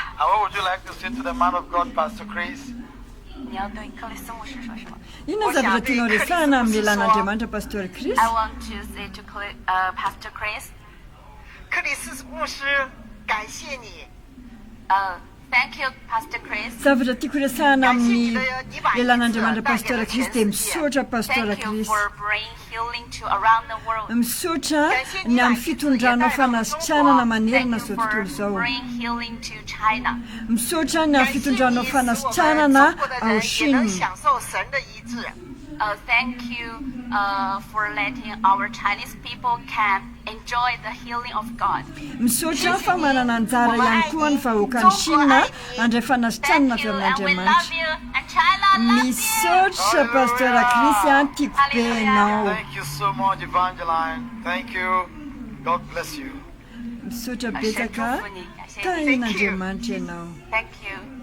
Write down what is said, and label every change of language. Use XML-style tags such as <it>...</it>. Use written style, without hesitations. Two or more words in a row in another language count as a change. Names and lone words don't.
<en>And what would you like to say to the man of God, Pastor Chris?</en> <zh>你要对克里斯牧师说什么</zh> <mg>inona zavatra tianao resahana amin'ny lelan'Andriamanitra pastor Chris</mg> <en>I want to say to Pastor Chris,</en> <zh>克里斯牧师，感谢你，</zh> <en>thank you, Pastor Chris.</en> <mg>zavatra tiako resahana amin'ny lelan'Andriamanitra pastor Chris dia misaotra pastor</mg> <en>Thank you Chris for bringing healing to around the world.</en> <mg>misaotra ny amin'ny fitondranao fanasitranana manerana zao tontolo zao</mg> <en>Bring healing to China.</en> <mg>misaotra ny amin'ny fitondranao fanasitranana ao Chine</mg> <en>Thank you for letting our Chinese people can enjoy the healing of God.</en> <mg>misaotra fa manana anjara ihany koa ny vahoakany Chine andray fanasitranana avy</mg> <en>And we love</en> <mg>amin'Andriamanitra</mg> <en>you. And China loves you.</en> <mg>misaotra pasteur Chris tiako be ianao</mg> <en>Thank you so much, Evangeline. Thank you. God bless you.</en> <mg>misaotra betsaka tain'Andriamanitra ianao</mg> <en>Thank you.</en>